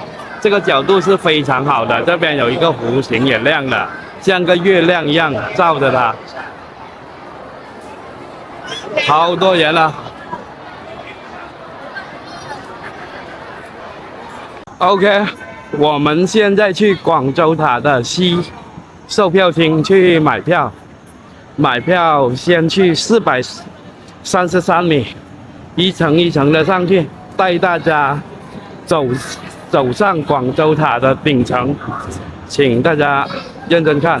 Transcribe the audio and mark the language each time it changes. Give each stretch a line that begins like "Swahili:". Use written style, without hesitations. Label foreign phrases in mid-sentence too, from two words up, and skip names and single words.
Chinese: 這個角度是非常好的，這邊有一個弧形也亮的，像個月亮一樣照着它。好多人了。OK，我們現在去廣州塔的西售票廳去買票。買票先去433米，一層一層的上去，帶大家走上廣州塔的頂層，請大家認真看。